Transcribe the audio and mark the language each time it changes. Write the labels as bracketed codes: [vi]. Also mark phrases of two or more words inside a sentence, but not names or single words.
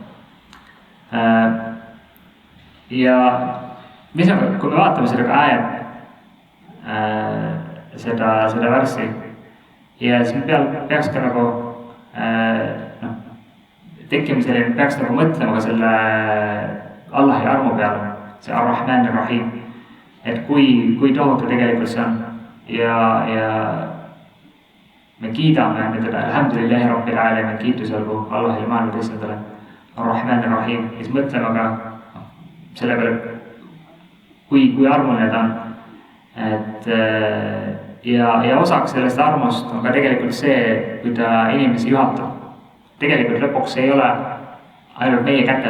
[et] Ja mis on, kui me vaatame seda ka seda värssi, ja siis me peaks ka nagu tekkima selline, peaks nagu mõtlema ka selle Allahi armu peale, see Ar-Rahman ja Rahim, et kui tohutu tegelikult see on ja me kiidame teda, [ar] الحمد لله رب العالمين, [et] kiitus olgu Allahile maailma issandale, Ar-Rahman ja Rahim, ja siis mõtlema ka selle peale, kui armuline ta on. Ja osaks sellest armust on ka tegelikult see, kui ta inimesi juhatab. Tegelikult lõpuks ei ole ainult meie kätes.